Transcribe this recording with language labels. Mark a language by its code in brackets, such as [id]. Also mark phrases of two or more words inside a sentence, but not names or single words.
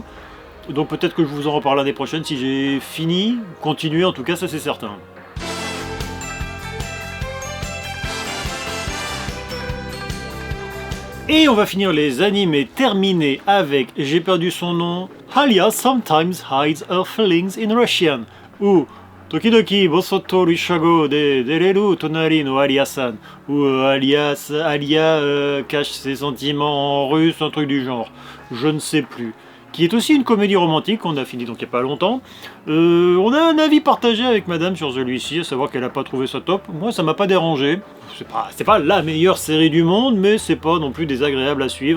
[fr] Donc peut-être que je vous en reparle l'année prochaine si j'ai fini. Continuer, en tout cas, ça c'est certain. Et on va finir les animés terminés avec, j'ai perdu son nom, [en] Alia sometimes hides her feelings in Russian, [fr] ou Tokidoki bosoto rishago de dereru tonari no Alia-san, ou Alia cache ses sentiments en russe, un truc du genre, je ne sais plus. Qui est aussi une comédie romantique qu'on a fini donc il n'y a pas longtemps. On a un avis partagé avec madame sur celui-ci, à savoir qu'elle n'a pas trouvé ça top. Moi ça m'a pas dérangé. C'est pas la meilleure série du monde, mais c'est pas non plus désagréable à suivre.